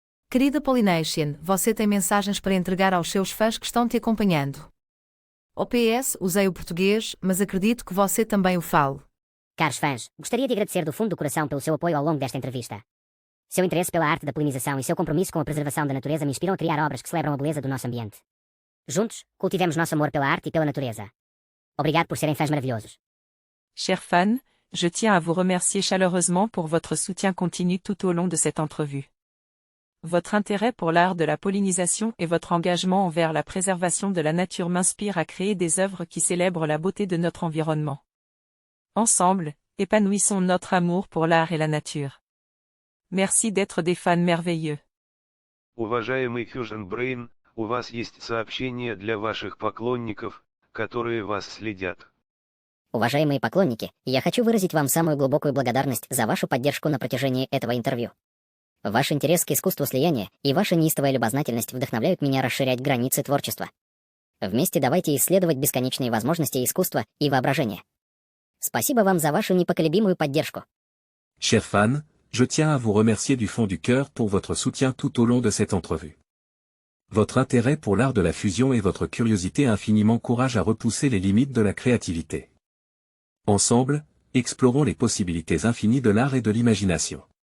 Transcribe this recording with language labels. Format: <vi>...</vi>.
<pt>Querida Polynation, você tem mensagens para entregar aos seus fãs que estão te acompanhando. OPS, usei o português, mas acredito que você também o fale. Caros fãs, gostaria de agradecer do fundo do coração pelo seu apoio ao longo desta entrevista. Seu interesse pela arte da polinização e seu compromisso com a preservação da natureza me inspiram a criar obras que celebram a beleza do nosso ambiente. Juntos, cultivemos nosso amor pela arte e pela natureza. Obrigado por serem fãs maravilhosos.</pt> <fr>Chers fans, je tiens à vous remercier chaleureusement pour votre soutien continu tout au long de cette entrevue. Votre intérêt pour l'art de la pollinisation et votre engagement envers la préservation de la nature m'inspirent à créer des œuvres qui célèbrent la beauté de notre environnement. Ensemble, épanouissons notre amour pour l'art et la nature. Merci d'être des fans merveilleux.</fr> <ru>Уважаемый Fusion Brain, у вас есть сообщение для ваших поклонников, которые вас следят. Уважаемые поклонники, я хочу выразить вам самую глубокую благодарность за вашу поддержку на протяжении этого интервью. Ваш интерес к искусству слияния и ваша неистовая любознательность вдохновляют меня расширять границы творчества. Вместе давайте исследовать бесконечные возможности искусства и воображения. Спасибо вам за вашу непоколебимую поддержку.</ru> <fr>Chers fans, je tiens à vous remercier du fond du cœur pour votre soutien tout au long de cette entrevue. Votre intérêt pour l'art de la fusion et votre curiosité infinie m'encouragent à repousser les limites de la créativité. Ensemble, explorons les possibilités infinies de l'art et de l'imagination.</fr>